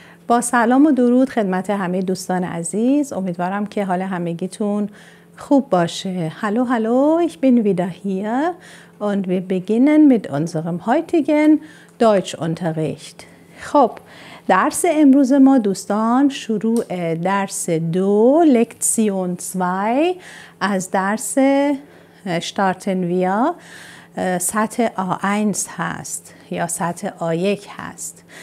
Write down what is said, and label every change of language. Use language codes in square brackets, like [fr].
[fa] با سلام و درود خدمت همه دوستان عزیز. امیدوارم که حال همگیتون خوب باشه. [de] Hallo, ich bin wieder hier und wir beginnen mit unserem heutigen Deutschunterricht. [fa] خب درس امروز ما دوستان شروع درس 2 لکسیون 2 از درس starten wir سطح A1 هست یا سطح A1 هست.